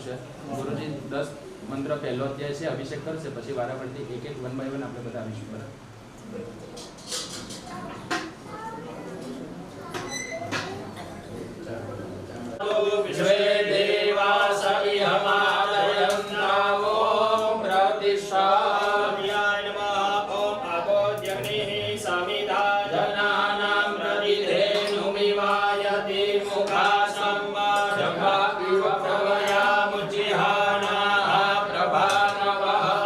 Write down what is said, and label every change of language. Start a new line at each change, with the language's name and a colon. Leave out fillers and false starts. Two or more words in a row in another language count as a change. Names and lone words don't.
Gujarati: છે ગુરુજી 10 મંત્ર પહેલો અધ્યાય છે અભિષેક કરશે પછી વારાફરતી એક એક
English: one by one
Gujarati: આપણે બધા આવીશું બરાબર
Sanskrit: विश्वे देवास इहमादयन्तावो प्रतिष्ठायाय नमः ओम आबोध्यग्निः समिधा जनानां प्रतिधेनुमिवायति मुखासम्मा जम्बा इव प्रवयामुचिहानाः प्रभानवः